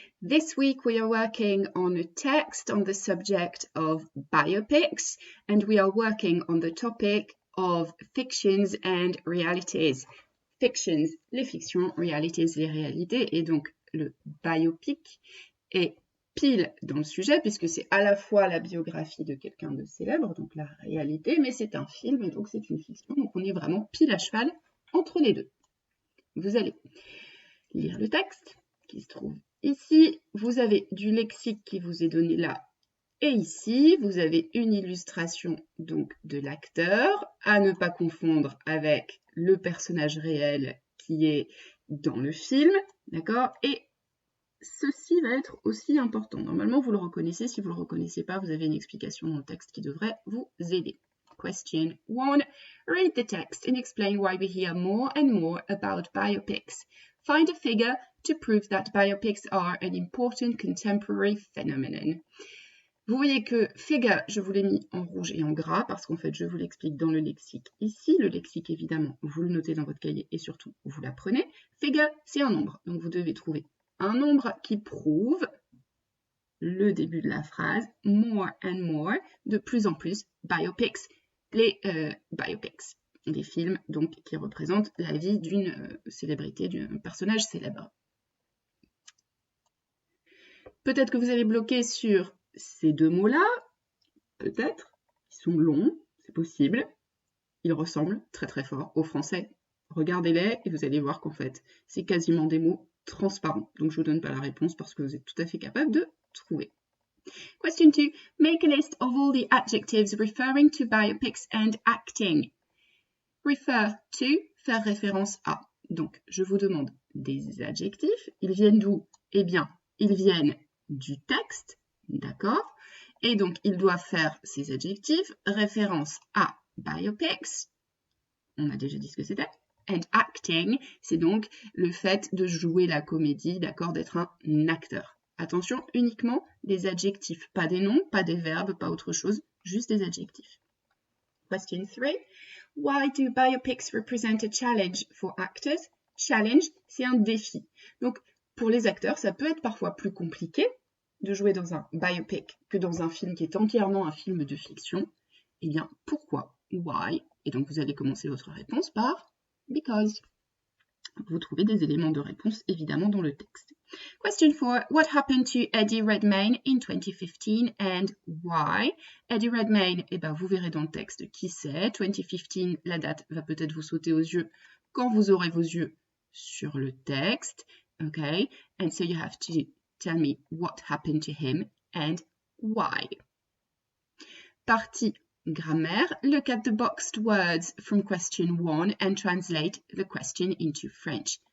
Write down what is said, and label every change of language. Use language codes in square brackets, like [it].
[en] This week we are working on a text on the subject of biopics, and we are working on the topic of fictions and realities. [fr] Fictions, les fictions, realities, les réalités, et donc le biopic est pile dans le sujet, puisque c'est à la fois la biographie de quelqu'un de célèbre, donc la réalité, mais c'est un film, et donc c'est une fiction, donc on est vraiment pile à cheval entre les deux. Vous allez lire le texte qui se trouve ici. Vous avez du lexique qui vous est donné là et ici. Vous avez une illustration donc de l'acteur, à ne pas confondre avec le personnage réel qui est dans le film, d'accord? Et ceci va être aussi important. Normalement, vous le reconnaissez. Si vous ne le reconnaissez pas, vous avez une explication dans le texte qui devrait vous aider. Question 1. [en] Read the text and explain why we hear more and more about biopics. Find a figure to prove that biopics are an important contemporary phenomenon. [fr] Vous voyez que figure, je vous l'ai mis en rouge et en gras parce qu'en fait, je vous l'explique dans le lexique ici. Le lexique, évidemment, vous le notez dans votre cahier et surtout, vous l'apprenez. Figure, c'est un nombre. Donc, vous devez trouver un nombre qui prouve le début de la phrase, [en] more and more, [fr] de plus en plus, biopics, les biopics, des films donc qui représentent la vie d'une célébrité, d'un personnage célèbre. Peut-être que vous avez bloqué sur ces deux mots-là, peut-être, ils sont longs, c'est possible, ils ressemblent très très fort au français. Regardez-les et vous allez voir qu'en fait, c'est quasiment des mots transparents. Donc je ne vous donne pas la réponse parce que vous êtes tout à fait capable de trouver. Question 2. [en] Make a list of all the adjectives referring to biopics and acting. Refer to, [fr] faire référence à. Donc, je vous demande des adjectifs. Ils viennent d'où? Eh bien, ils viennent du texte, d'accord? Et donc, ils doivent faire ces adjectifs référence à biopics. On a déjà dit ce que c'était. [en] And acting, [fr] c'est donc le fait de jouer la comédie, d'accord, d'être un acteur. Attention, uniquement des adjectifs, pas des noms, pas des verbes, pas autre chose, juste des adjectifs. Question 3. [en] Why do biopics represent a challenge for actors? [fr] Challenge, c'est un défi. Donc, pour les acteurs, ça peut être parfois plus compliqué de jouer dans un biopic que dans un film qui est entièrement un film de fiction. Eh bien, pourquoi? [en] Why? [fr] Et donc, vous allez commencer votre réponse par because. Vous trouvez des éléments de réponse, évidemment, dans le texte. Question 4. [en] What happened to Eddie Redmayne in 2015 and why? [fr] Eddie Redmayne, eh ben, vous verrez dans le texte qui c'est. 2015, la date va peut-être vous sauter aux yeux quand vous aurez vos yeux sur le texte. [en] Okay? And so you have to tell me what happened to him and why. [fr] Partie grammaire. [en] Look at the boxed words from question 1 and translate the question into French.